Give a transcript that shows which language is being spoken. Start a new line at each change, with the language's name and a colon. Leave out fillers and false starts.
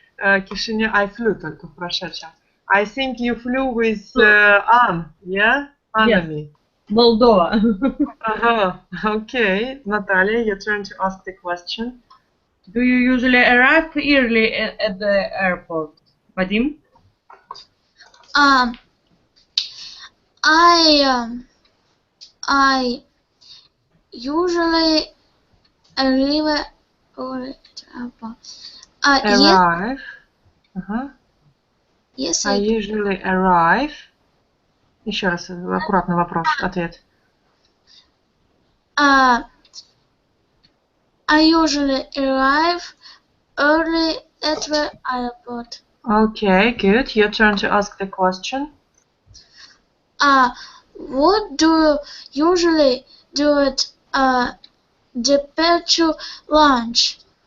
Russian: Кишинев,
English: I flew
Russian: только в прошедшем.
English: I think you flew with Anne, yeah? Anami. Moldova. Okay. Natalia, your turn to ask the question. Do you usually arrive early at the airport, Vadim? I usually arrive or yes, Arrive. yes, I usually arrive.
Russian: Еще раз, аккуратный вопрос, ответ.
English: I usually arrive early at the airport. Okay, good. Your turn to ask the question. What do you usually do at departure lunch?